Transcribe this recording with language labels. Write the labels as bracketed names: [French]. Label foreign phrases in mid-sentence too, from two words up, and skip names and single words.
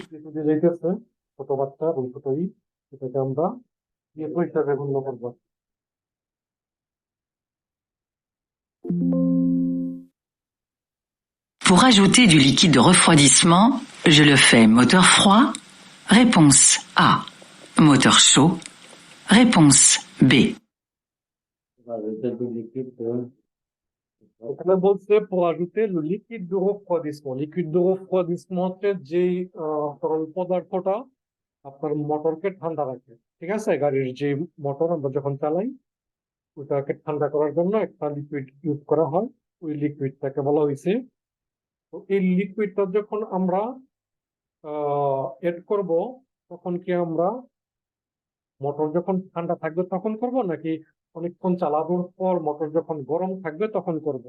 [French] Pour ajouter du liquide de refroidissement, je le fais moteur froid. Réponse A. Moteur chaud. Réponse B. [Bangla] এখানে বলছে [French] pour ajouter le liquide de refroidissement. Liquide de refroidissement [Bangla] হচ্ছে যে তরল পদার্থটা আপনার মোটরকে ঠান্ডা রাখে, ঠিক আছে? গাড়ির যে মোটর আমরা যখন চালাই, ওটাকে ঠান্ডা করার জন্য একটা [English] liquid use [Bangla] করা হয়, ওই লিকুইডটাকে বলা হয়েছে। তো এই লিকুইডটা যখন আমরা এড করব, তখন কি আমরা মোটর যখন ঠান্ডা থাকবে তখন করব, নাকি অনেকক্ষণ চালানোর পর মোটর যখন গরম থাকবে তখন করব?